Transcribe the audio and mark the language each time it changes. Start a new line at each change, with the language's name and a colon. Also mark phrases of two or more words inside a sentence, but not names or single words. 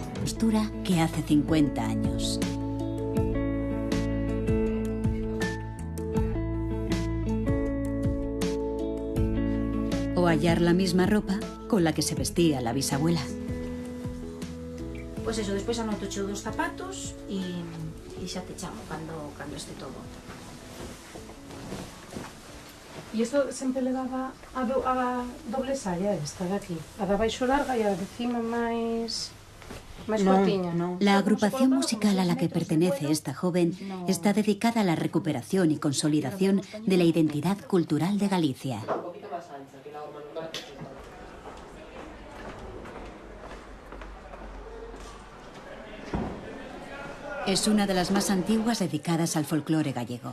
Spanish: compostura que hace 50 años. O hallar la misma ropa con la que se vestía la bisabuela.
Galician: Pois eso, despois anoto cheo dos zapatos e xa te chamo cando este todo. E isto sempre levaba a doble saya esta de aquí. A de abaixo larga e a de cima máis cortiña.
Spanish: La agrupación musical a la que pertenece esta joven está dedicada a la recuperación y consolidación de la identidad cultural de Galicia. Es una de las más antiguas dedicadas al folclore gallego.